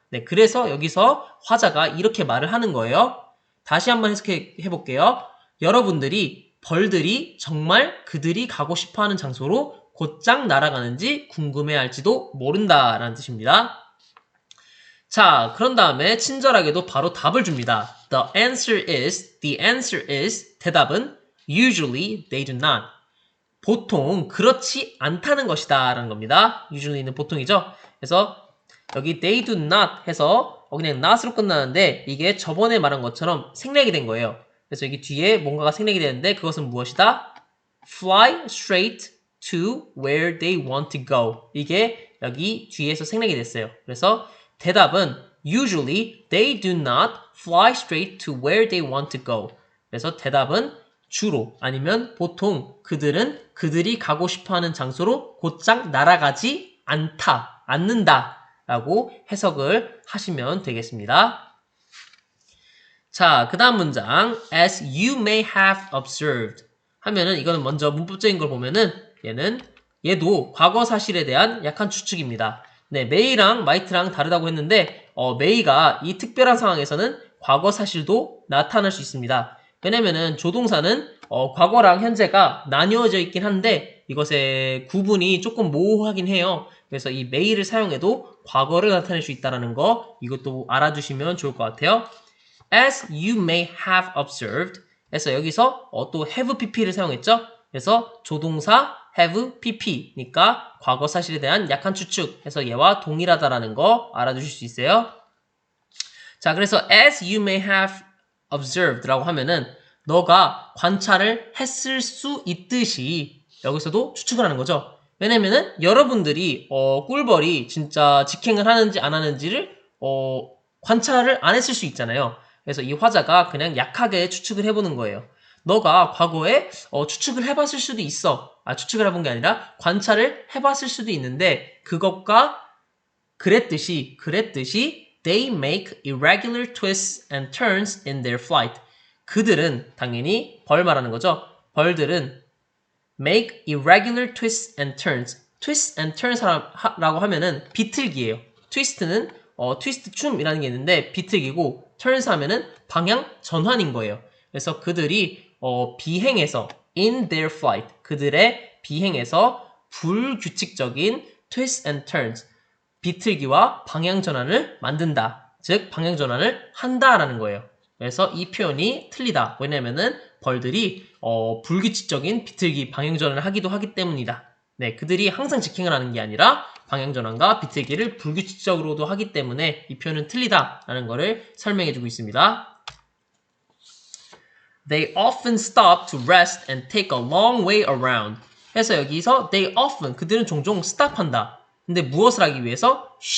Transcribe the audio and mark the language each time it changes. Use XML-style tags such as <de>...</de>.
<ko>네, 그래서 여기서 화자가 이렇게 말을 하는 거예요. 다시 한번 해석해 볼게요. 여러분들이 벌들이 정말 그들이 가고 싶어하는 장소로 곧장 날아가는지 궁금해할지도 모른다라는 뜻입니다. 자, 그런 다음에 친절하게도 바로 답을 줍니다.</ko> <en>The answer is,</en> <ko>대답은</ko> <en>usually they do not.</en> <ko>보통 그렇지 않다는 것이다 라는 겁니다. usually는 보통이죠. 그래서 여기 they do not 해서 그냥 not으로 끝나는데 이게 저번에 말한 것처럼 생략이 된 거예요. 그래서 여기 뒤에 뭔가가 생략이 되는데 그것은 무엇이다?</ko> <en>Fly straight to where they want to go.</en> <ko>이게 여기 뒤에서 생략이 됐어요. 그래서 대답은</ko> <en>Usually, they do not fly straight to where they want to go.</en> <ko>그래서 대답은 주로 아니면 보통 그들은 그들이 가고 싶어하는 장소로 곧장 날아가지 않는다 라고 해석을 하시면 되겠습니다. 자, 그 다음 문장</ko> <en>as you may have observed</en> <ko>하면은 이거는 먼저 문법적인 걸 보면은 얘도 과거 사실에 대한 약한 추측입니다. 네, may랑 might랑 다르다고 했는데 may가 이 특별한 상황에서는 과거 사실도 나타날 수 있습니다. 왜냐면은 조동사는 과거랑 현재가 나뉘어져 있긴 한데 이것의 구분이 조금 모호하긴 해요. 그래서 이 may를 사용해도 과거를 나타낼 수 있다는 거 이것도 알아두시면 좋을 것 같아요.</ko> <en>As you may have observed</en> <ko>그래서 여기서 또</ko> <en>have pp를 사용했죠.</en> <ko>그래서 조동사 have pp니까 과거 사실에 대한 약한 추측 해서 얘와 동일하다라는 거 알아두실 수 있어요. 자, 그래서</ko> <en>as you may have observed</en> <ko>라고 하면은 너가 관찰을 했을 수 있듯이 여기서도 추측을 하는 거죠. 왜냐면은 여러분들이 꿀벌이 진짜 직행을 하는지 안 하는지를 관찰을 안 했을 수 있잖아요. 그래서 이 화자가 그냥 약하게 추측을 해보는 거예요. 너가 과거에 추측을 해봤을 수도 있어. 추측을 해본 게 아니라 관찰을 해봤을 수도 있는데 그것과 그랬듯이</ko> <en>they make irregular twists and turns in their flight.</en> <ko>그들은 당연히 벌 말하는 거죠. 벌들은</ko> <en>make irregular twists and turns.</en> <ko>twists and turns라고 하면은 비틀기예요. twist는 트위스트 춤이라는 게 있는데 비틀기고 turns 하면은 방향 전환인 거예요. 그래서 그들이 비행에서</ko> <en>in their flight</en> <ko>그들의 비행에서 불규칙적인</ko> <en>twists and turns</en> <ko>비틀기와 방향 전환을 만든다. 즉 방향 전환을 한다라는 거예요. 그래서 이 표현이 틀리다. 왜냐면은 벌들이 불규칙적인 비틀기 방향 전환을 하기도 하기 때문이다. 네, 그들이 항상 직행을 하는 게 아니라 방향 전환과 비틀기를 불규칙적으로도 하기 때문에 이 표현은 틀리다라는 거를 설명해주고 있습니다.</ko> <en>They often stop to rest and take a long way around.</en> <ko>해서 여기서</ko> <en>they often</en> <ko>그들은 종종 stop한다. 근데 무엇을 하기 위해서?</ko>